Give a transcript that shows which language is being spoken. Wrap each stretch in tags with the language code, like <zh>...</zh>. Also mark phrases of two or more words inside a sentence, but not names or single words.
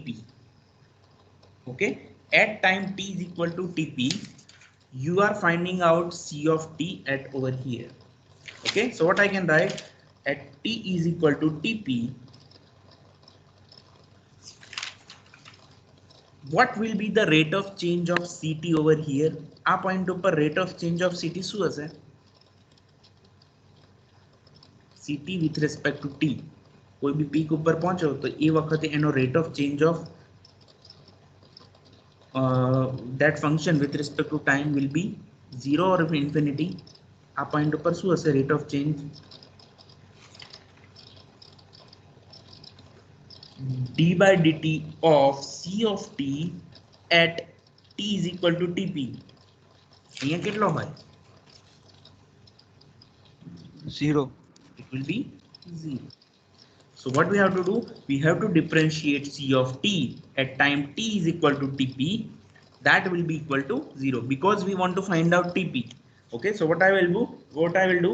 <en>Okay, at time t is equal to TP, you are finding out C of t at over here. Okay, so what I can write, at t is equal to TP, what will be the rate of change of CT over here?</en> <gu>આ point ઉપર</gu> <en>rate of change of CT</en> <gu>શું હશે?</gu> <en>CT with respect to t.</en> <gu>કોઈ બી પીક ઉપર પહોંચો તો એ વખતે એનો</gu> <en>rate of change of that function with respect to time will be 0 or infinity.</en> <gu>આ point ઉપર શું હશે</gu> <en>rate of change? d by dt of C of t at t is equal to TP.</en> <gu>અહીંયા કેટલો હોય? 0.</gu> <en>It will be 0. So what we have to do? We have to differentiate C of t at time t is equal to TP. That will be equal to 0 because we want to find out TP. Okay, so what I will do?</en>